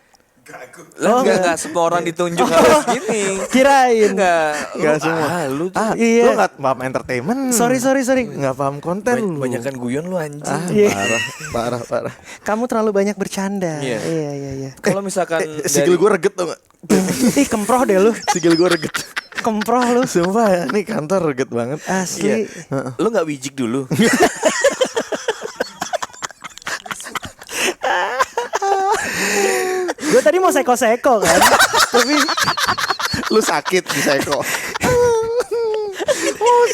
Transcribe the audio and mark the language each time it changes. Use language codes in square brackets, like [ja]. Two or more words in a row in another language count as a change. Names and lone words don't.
[id] Lah enggak semua orang ditunjuk harus gini. Kirain. Enggak semua. Lu tuh Iya. Lu enggak paham entertainment. Sorry. Enggak paham konten lu. banyakan guyon lu anjing. Iya. Parah. Kamu terlalu banyak bercanda. Iya. Iya. Kalau misalkan Sikil gue reget tuh gak? Ih, kemproh deh lu. Sikil gue reget. Kemproh lu. Sumpah ya, nih kantor reget banget. Asli. lu enggak wijik dulu. Gue tadi mau seko-seko kan. Tapi Lu sakit di seko.